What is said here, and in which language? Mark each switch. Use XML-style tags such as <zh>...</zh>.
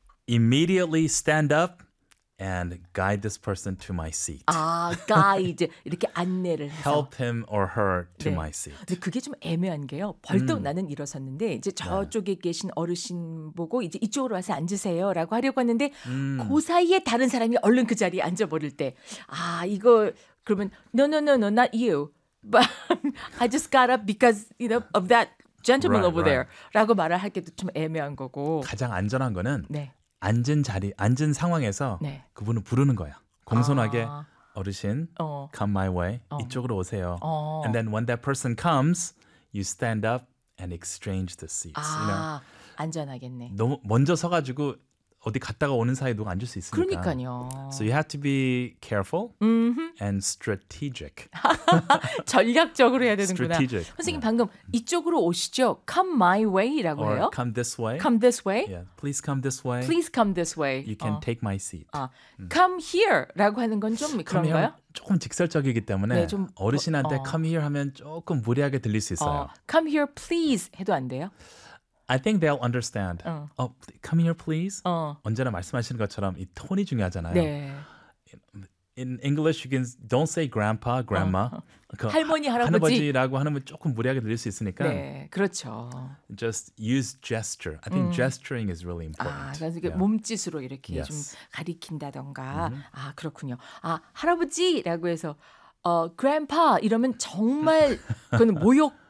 <en>Immediately stand up and guide this person to my seat.</en> <ko>아, guide 이렇게 안내를 해서</ko> <en>help him or her to</en> <ko>네.</ko> <en>my seat.</en> <ko>근데 그게 좀 애매한 게요. 벌떡 나는 일어섰는데 이제 저쪽에 계신 어르신 보고 이제 이쪽으로 와서 앉으세요라고 하려고 했는데 그 사이에 다른 사람이 얼른 그 자리에 앉아 버릴 때 아, 이거 그러면</ko> <en>no, not you. But I just got up because you know of that gentleman right, over right. there.</en> <ko>라고 말을 하기도 좀 애매한 거고. 가장 안전한 거는 네. 앉은 자리, 앉은 상황에서 네. 그분을 부르는 거야. 공손하게 어르신,</ko> <en>come my way,</en> <ko>이쪽으로 오세요.</ko> <en>And then when that person comes, you stand up and exchange the seats.</en> <ko>아,</ko> <en>you know?</en> <ko>안전하겠네. 너무 먼저 서가지고 어디 갔다가 오는 사이에 누가 앉을 수 있으니까. 그러니까요.</ko> <en>So you have to be careful and strategic.</en> <ko>전략적으로 해야 되는구나.</ko> <en>Strategic.</en> <ko>선생님</ko> <en>yeah.</en> <ko>방금 이쪽으로 오시죠.</ko> <en>Come my way</en> <ko>라고 해요.</ko> <en>Or come this way. Come this way. Yeah. Please come this way. Please come this way. You can take my seat. Come here</en> <ko>라고 하는 건 좀 그런가요? 조금 직설적이기 때문에 네, 좀, 어르신한테</ko> <en>come here</en> <ko>하면 조금 무리하게 들릴 수 있어요.</ko> <en>Come here please</en> <ko>해도 안 돼요?</ko> <en>I think they'll understand. Come here, please.</en> <ko>언제나 말씀하시는 것처럼 이 톤이 중요하잖아요. 네.</ko> <en>In English, you can don't say grandpa, grandma.</en> <ko>할머니, 할아버지. 할아버지라고 하면 조금 무리하게 들릴 수 있으니까. 네, 그렇죠.</ko> <en>Just use gesture. I think gesturing is really important.</en> <ko>아, 그러니까</ko> <en>yeah.</en> <ko>몸짓으로 이렇게</ko> <en>yes.</en> <ko>좀 가리킨다던가. Mm-hmm. 아, 그렇군요. 아, 할아버지라고 해서 grandpa 이러면 정말 그건 모욕.</ko>